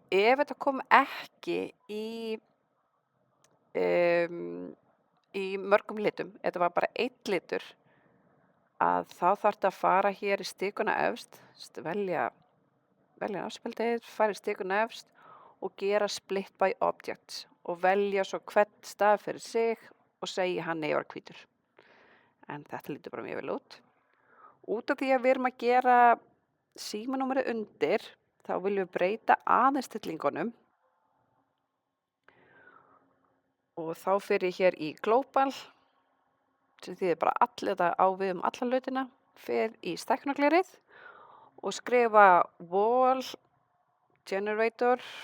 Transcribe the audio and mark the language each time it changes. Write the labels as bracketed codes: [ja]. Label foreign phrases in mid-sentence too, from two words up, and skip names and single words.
[is] Ef þetta kom ekki í mörgum litum, þetta var bara 1 litur, að þá þarf þetta að fara hér í stikuna efst, velja afspjaldið, fara í stikuna efst og gera [en] split by objects [is] og velja svo hvern staf fyrir sig og segja hann var hvítur. En þetta lítur bara mjög vel út. Út af því að við erum að gera símanúmerið undir, þá viljum við breyta aðeins stillingunum og þá fer ég hér í Global, sem þýðir bara þetta á við alla hlutina, fer í stækkunarglerið og skrifa [en] wall generator,